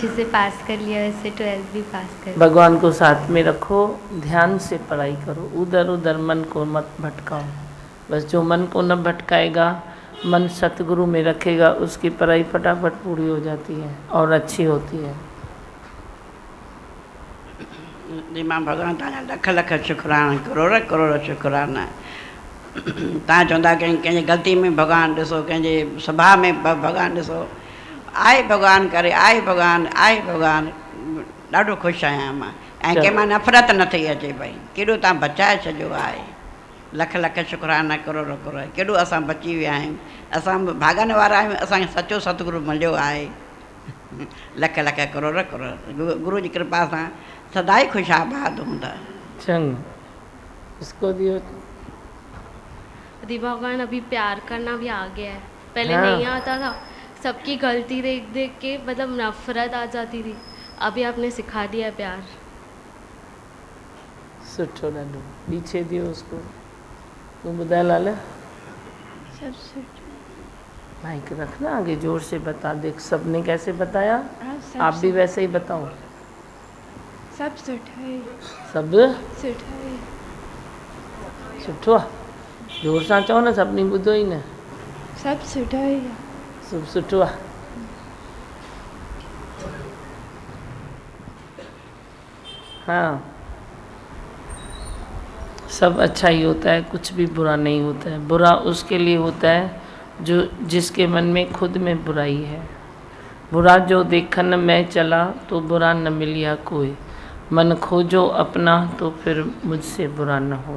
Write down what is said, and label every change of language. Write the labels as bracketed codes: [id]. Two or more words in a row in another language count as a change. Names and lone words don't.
[hi] अच्छे से पास कर लिया वैसे 12th भी पास कर लिया। भगवान को साथ में रखो, ध्यान से पढ़ाई करो, उधर उधर मन को मत भटकाओ। बस जो मन को न भटकाएगा, मन सतगुरु में रखेगा, उसकी पढ़ाई फटाफट पूरी हो जाती है और अच्छी होती है। [sd] जी मां भगवान तव्हांजा लख लख शुकराना, करोड़ करोड़ शुकराना। तव्हां चवंदा कंहिंजी ग़लती में भॻवानु ॾिसो, कंहिंजे स्वभाव में भॻवानु ॾिसो। आहे भॻवानु करे, आहे भॻवानु, आहे भॻवानु। ॾाढो ख़ुशि आहियां मां, ऐं कंहिंमां नफ़रत न थी अचे भई, केॾो तव्हां बचाए छॾियो आहे। लख लख शुकराना, करोड़ करोड़। केॾो असां बची विया आहियूं, असां भाॻनि वारा आहियूं, असांखे सचो सतगुरु मिलियो आहे। लख लख करोड़ करोड़। गुरू जी कृपा सां सदाई ख़ुशि आबाद हूंदा। [hi] चंग इसको दियो। दी भगवान अभी प्यार करना भी आ गया है, पहले हाँ। नहीं आता था, सबकी गलती देख देख के मतलब नफरत आ जाती थी, अभी आपने सिखा दिया प्यार। [sd] सुठो ॾाढो। [hi] पीछे दियो उसको। [sd] तू ॿुधाए लाल। सब सुठो। [hi] माइक रखना आगे, जोर से बता। देख सबने कैसे बताया, हाँ, सब आप भी वैसे ही बताओ। सब सुठो है। सब सुठो है। [sd] सुठो आहे। जोर सां चओ न, सभिनी ॿुधो ई न। [hi] सब सुठो है। [sd] सब सुठो आहे। [hi] हाँ, सब अच्छा ही होता है, कुछ भी बुरा नहीं होता है। बुरा उसके लिए होता है जो जिसके मन में खुद में बुराई है। बुरा जो देखन में चला तो बुरा न मिलिया कोई, मन खोजो अपना तो फिर मुझसे बुरा न हो।